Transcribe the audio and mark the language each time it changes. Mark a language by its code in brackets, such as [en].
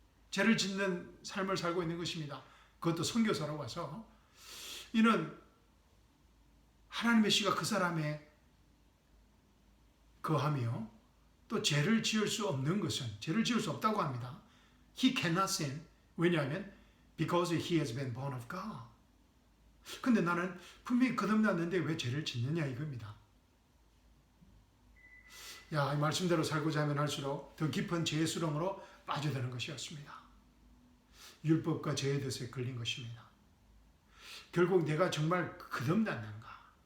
[ko] 죄를 짓는 삶을 살고 있는 것입니다. 그것도 선교사로 와서 이는 하나님의 씨가 그 사람에 거하며 또 죄를 지을 수 없는 것은 죄를 지을 수 없다고 합니다. [en] He cannot sin. 왜냐하면 because he has been born of God. [ko] 근데 나는 분명히 거듭났는데 왜 죄를 짓느냐 이겁니다. 이 말씀대로 살고자 하면 할수록 더 깊은 죄의 수렁으로 빠져드는 것이었습니다. 율법과 죄의 덫에 걸린 것입니다. 결국 내가 정말 거듭났는가?